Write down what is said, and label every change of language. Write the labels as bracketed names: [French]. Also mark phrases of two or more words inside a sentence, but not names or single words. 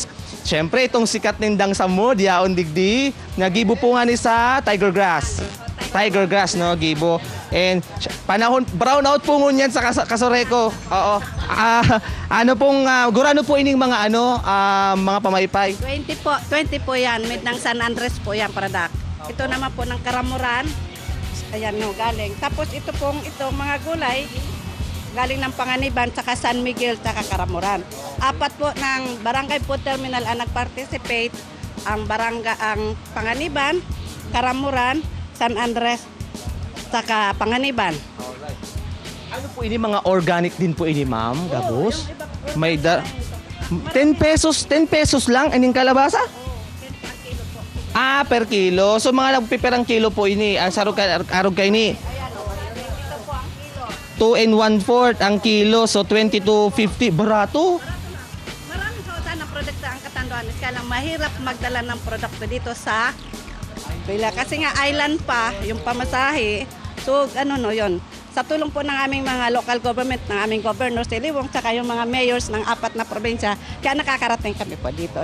[Bikol] Siyempre, itong sikat nindang sa mood, yaon digdi. Nagibo po nga ni sa Tiger Grass. Tiger Grass, gibo. And panahon, [English] brown out [Bikol] po ngunyan sa Kasoreco. Oo. Gurano po ining mga mga pamaypay? 20 po yan. [Filipino] Mid ng San Andres po yan, product. Ito naman po ng Karamuran. Ayan galing. Tapos ito mga gulay, galing ng Panganiban, saka San Miguel, saka Karamuran. 4 po ng Barangay po Terminal ang nag-participate, ang Panganiban, Karamuran, San Andres, saka Panganiban. Alright. [Bikol] Ano po ini mga organic din po ini, ma'am? Gabos? May 10 pesos lang ining kalabasa? [English] Per kilo. [Bikol] So mga nagpiperang kilo po ini. Ang arog kay ni. 2 and 1/4 ang kilo. So 20 to 50. Barato. [Filipino] Maraming kautan ng produkto ang Catanduanes. Kaya lang mahirap magdala ng produkto dito sa Bila. Kasi nga island pa, yung pamasahe. So yun. Sa tulong po ng aming mga local government, ng aming governor si Liwong, saka yung mga mayors ng 4 na probinsya, kaya nakakarating kami po dito.